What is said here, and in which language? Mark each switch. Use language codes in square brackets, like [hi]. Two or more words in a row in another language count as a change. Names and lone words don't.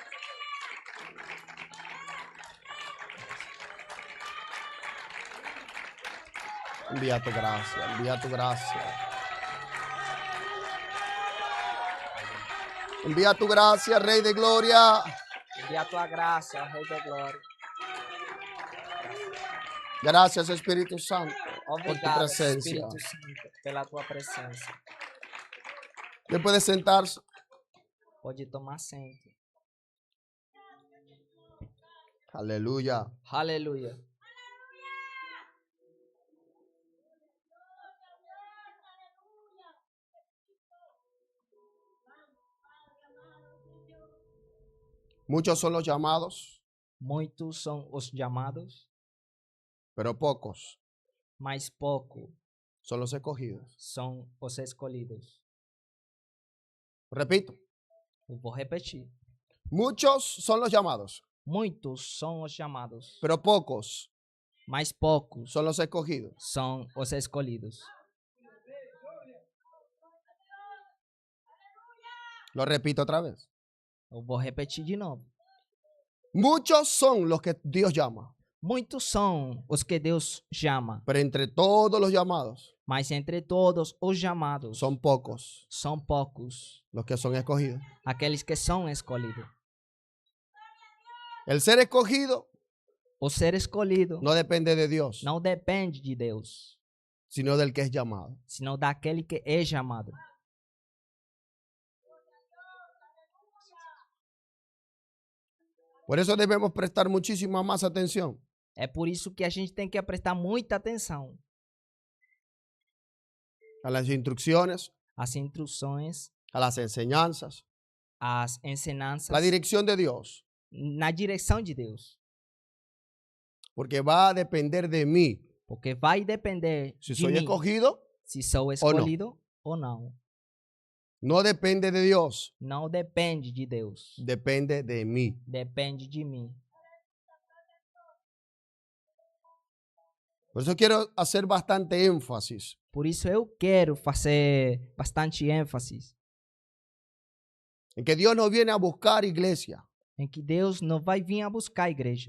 [es] Envía tu gracia, envía tu gracia. Envía tu gracia, Rey de Gloria. [pt] Envía tua graça, Rei da Glória. [es] Gracias, Espíritu Santo, por tu [pt] Obrigado, [es] presencia. [pt] Espírito Santo, pela tua presença. [es] Usted puede sentarse. [pt] Pode tomar assento. [es] Aleluya. [pt] Aleluia. [es] Muchos son los llamados, [pt] Muitos são os chamados, [es] pero pocos [pt] mas pouco [es] son los escogidos. [pt] são os escolhidos. [es] Repito, [pt] Eu vou repetir. [es] muchos son los llamados, [pt] Muitos são os chamados, [es] pero pocos [pt] mas poucos [es] son los escogidos. [pt] são os escolhidos. [es] Lo repito otra vez. [pt] Eu vou repetir de novo. [es] Muchos son los que Dios llama, [pt] Muitos são os que Deus chama, [es] pero entre todos los llamados [pt] mas entre todos os chamados [es] son pocos [pt] são poucos [es] los que son escogidos. [pt] aqueles que são escolhidos. [es] El ser escogido [pt] O ser escolhido [es] no depende de Dios, [pt] não depende de Deus, [es] sino del que es llamado. [pt] senão daquele que é chamado. [es] Por eso debemos prestar muchísima más atención [pt] É por isso que a gente tem que prestar muita atenção [es] a las instrucciones, [pt] às instruções, [es] a las enseñanzas, [pt] às ensinanças, [es] la dirección de Dios, [pt] na direção de Deus. [es] porque va a depender de mí [pt] Porque vai depender [es] si [pt] de [es] soy [pt] mim [es] escogido. [pt] se sou escolhido ou não. [es] No depende de Dios, [pt] Não depende de Deus. [es] depende de mí. [pt] Depende de mim. [es] Por eso quiero hacer bastante énfasis [pt] Por isso eu quero fazer bastante ênfase [es] en que Dios no viene a buscar iglesia, [pt] em que Deus não vai vir a buscar a igreja.